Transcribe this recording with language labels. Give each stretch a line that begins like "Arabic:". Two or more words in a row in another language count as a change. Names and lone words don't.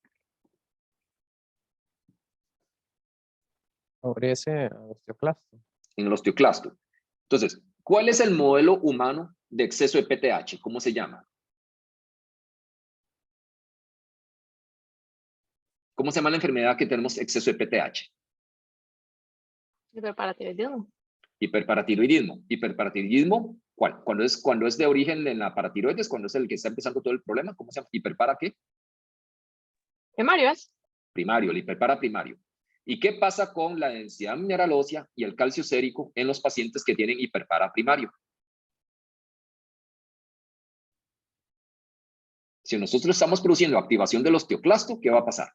Spanish: Sobre ese osteoclasto. En el osteoclasto. Entonces, ¿cuál es el modelo humano de exceso de PTH? ¿Cómo se llama? ¿Cómo se llama la enfermedad que tenemos exceso de PTH? Hiperparatiroidismo. Hiperparatiroidismo. Hiperparatiroidismo, ¿cuál? Cuando es de origen en la paratiroides, cuando es el que está empezando todo el problema, ¿cómo se llama? ¿Hiperpara qué? Primario es. Primario, el hiperpara primario. ¿Y qué pasa con la densidad mineral ósea y el calcio sérico en los pacientes que tienen hiperpara primario? Si nosotros estamos produciendo activación del osteoclasto, ¿qué va a pasar?